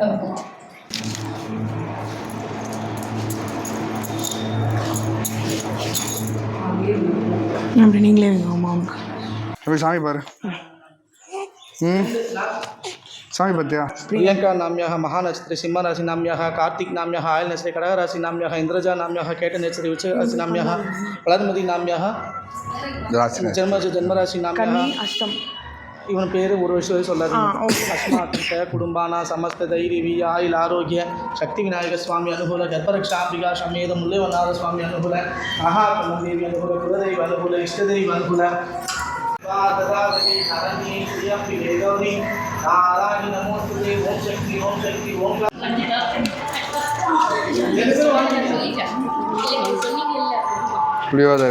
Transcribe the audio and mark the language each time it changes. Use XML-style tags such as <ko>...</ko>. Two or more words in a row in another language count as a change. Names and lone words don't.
<ta>அப்படி நீங்களே அம்மாவுக்கு அப்படி சாமி பாரு. சாமி பார்த்தியா?</ta> <sa>प्रियंका नाम्याः महानक्षत्रे सिंहराशि नाम्याः कार्तिक नाम्याः आयल नक्षत्रे கடகராசி नाम्याः इंद्रजा नाम्याः केट नक्षत्रे उच्चराशि नाम्याः வளர்மதி नाम्याः ஜென்மராசி नाम्याः</sa> <ta>அஷ்டம். இவன் பேர் ஒரு விஷயம் சொல்லாது.</ta> <sa>अस्माद्य कुटुम्बाना समस्त धैर्य आयुः आरोग्य शक्ति विनायक स्वामी अनुकूल गर्भरक्षाम्बिका समेत मुल्लैवननाथ स्वामी अनुकूल महात्मन्देवी अनुकूल कुलदेवता अनुकूल इष्टदेवता अनुकूल</sa> <ta>புளியோதரை</ta>